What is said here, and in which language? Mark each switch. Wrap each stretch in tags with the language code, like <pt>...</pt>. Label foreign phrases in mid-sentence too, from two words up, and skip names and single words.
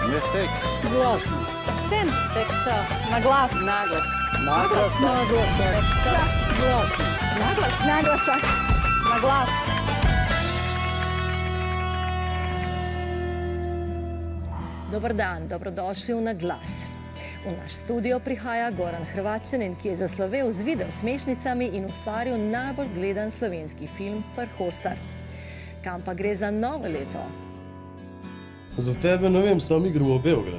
<sl>Mefeks. Glasno. Akcent. Teksa. Na glas. Naglas.</sl> <sr>Naglasak. Naglasak.</sr> <sl>Glas. Glasno. Naglas. Naglasak. Na glas.</sl> <sr>Dobar dan, dobrodošli v Na glas.</sr> <sl>V naš studio prihaja Goran Hrvaćanin, ki je zaslovel z video smešnicami in ustvaril najbolj gledan slovenski film Prhostar. Kam pa gre za novo leto? Za tebe ne vem, sam igramo v Beograd.</sl>